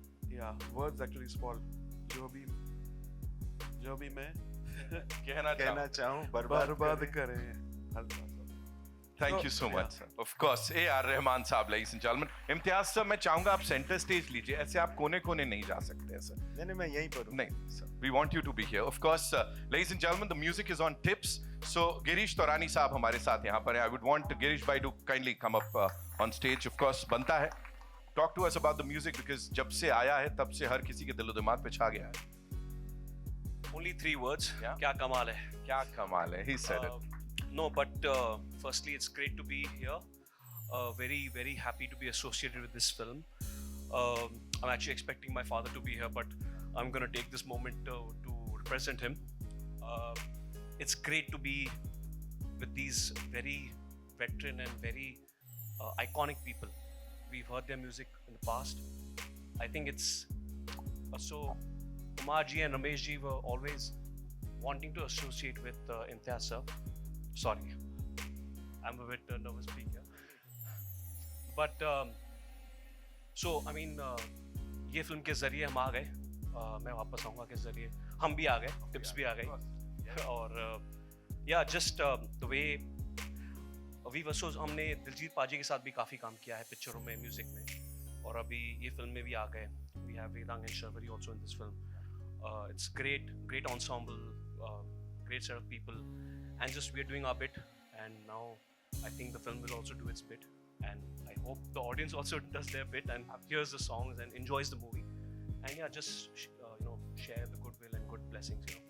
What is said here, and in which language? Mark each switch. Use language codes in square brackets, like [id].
[en] Yeah, words actually spoil. [hi] जो भी मैं कहना चाहूँ बर्बाद करें. [en] Thank you so much, sir. Of course, A.R. Rahman साहब, ladies and gentlemen. [hi] Imtiaz sir, मैं चाहूंगा आप सेंटर स्टेज लीजिए. ऐसे आप कोने नहीं जा सकते हैं, सर. नहीं, मैं यहीं पर हूँ. नहीं, sir. [en] We want you to be here. Of course, ladies and gentlemen, the music is on tips. [hi] So, Girish Taurani साहब हमारे साथ यहाँ पर हैं. [en] I would want Girish bhai to kindly come up on stage. Of course, [hi] बनता है. [en] Talk to us about the music, because [hi] जब से आया है तब से हर किसी के दिलो दिमाग पे छा गया है. [en] Only 3 words. Yeah? [hi] क्या कमाल है. क्या कमाल है. [en] He said it. No, but firstly, it's great to be here. Very, very happy to be associated with this film. I'm actually expecting my father to be here, but I'm going to take this moment to represent him. It's great to be with these very veteran and very iconic people. We've heard their music in the past. I think it's so Kumar ji and Ramesh ji were always wanting to associate with Imtiaz sir. Sorry, I'm a bit nervous being here. But so I mean, [hi] ये film के जरिए हम आ गए. मैं वापस आऊँगा के जरिए हम भी आ गए, टिप्स भी आ गई. [en] और yeah, just the way we were, so [hi] हमने दिलजीत पाजी के साथ भी काफ़ी काम किया है पिक्चरों में, म्यूजिक में, और अभी ये फिल्म में भी आ गए. [en] We have Vedang and Sharvari also in this film. It's great ensemble, great set of people, and just we're doing our bit, and now I think the film will also do its bit, and I hope the audience also does their bit and hears the songs and enjoys the movie, and yeah, just share the goodwill and good blessings.